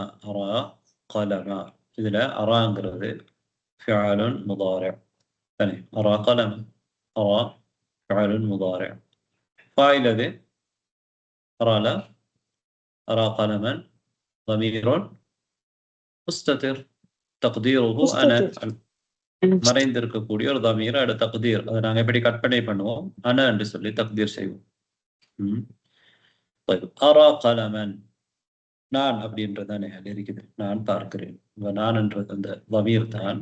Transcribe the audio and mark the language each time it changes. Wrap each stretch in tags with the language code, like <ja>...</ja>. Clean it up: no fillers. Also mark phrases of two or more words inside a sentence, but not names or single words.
<ar>أرى قلما. إذا أرى فعل مضارع. ثاني أرى قلما. أرى فعل مضارع. فاعل ذي أرى لا. أرى قلما ضمير مستتر تقديره أنا.</ar> <ta>மறைந்திருக்கக்கூடிய ஒரு தமீர், அட தக்தீர். அதை நாங்கள் எப்படி கற்பனை பண்ணுவோம்? அன என்று சொல்லி தக்தீர் செய்வோம்.</ta> <ar>أرى قلما,</ar> <ta>நான் அப்படின்றதானே அது இருக்குது. நான் பார்க்கிறேன். நான் என்றது அந்த தமீர் தான்.</ta>